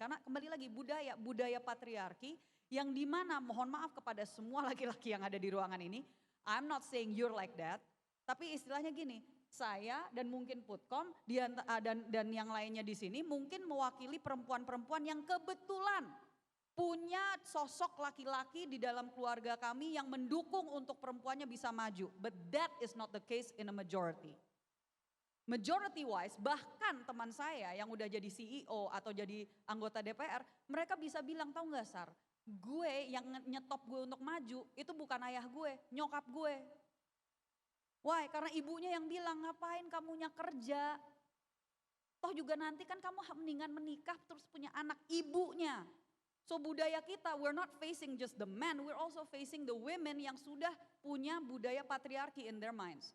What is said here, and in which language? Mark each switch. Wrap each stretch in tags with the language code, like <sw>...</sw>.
<id>Karena kembali lagi budaya patriarki yang dimana mohon maaf kepada semua laki-laki yang ada di ruangan ini,</id> <en>I'm not saying you're like that,</en> <id>tapi istilahnya gini, saya dan mungkin Putkom dan yang lainnya di sini mungkin mewakili perempuan-perempuan yang kebetulan punya sosok laki-laki di dalam keluarga kami yang mendukung untuk perempuannya bisa maju.</id> <en>But that is not the case in a majority. Majority wise,</en> <id>bahkan teman saya yang udah jadi CEO atau jadi anggota DPR, mereka bisa bilang, tahu gak Sar, gue yang nyetop gue untuk maju itu bukan ayah gue, nyokap gue.</id> <en>Why?</en> <id>Karena ibunya yang bilang, ngapain kamunya kerja? Toh juga nanti kan kamu mendingan menikah terus punya anak, ibunya.</id> <en>So</en> <id>budaya kita,</id> <en>we're not facing just the men, we're also facing the women</en> <id>yang sudah punya budaya patriarki</id> <en>in their minds.</en>